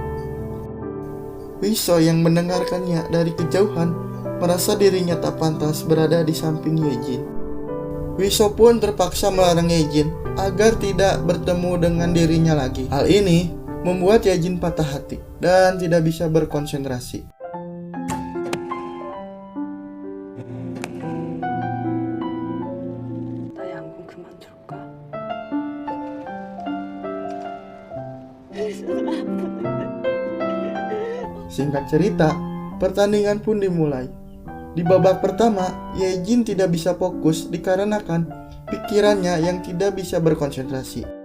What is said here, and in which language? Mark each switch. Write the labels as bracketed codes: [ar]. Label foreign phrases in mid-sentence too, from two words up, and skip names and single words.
[id] Huiso yang mendengarkannya dari kejauhan merasa dirinya tak pantas berada di samping Yejin. Huiso pun terpaksa melarang Yejin agar tidak bertemu dengan dirinya lagi. Hal ini membuat Yejin patah hati dan tidak bisa berkonsentrasi. [ko] 나 양궁 그만둘까? [id] Singkat cerita, pertandingan pun dimulai. Di babak pertama, Yejin tidak bisa fokus dikarenakan pikirannya yang tidak bisa berkonsentrasi.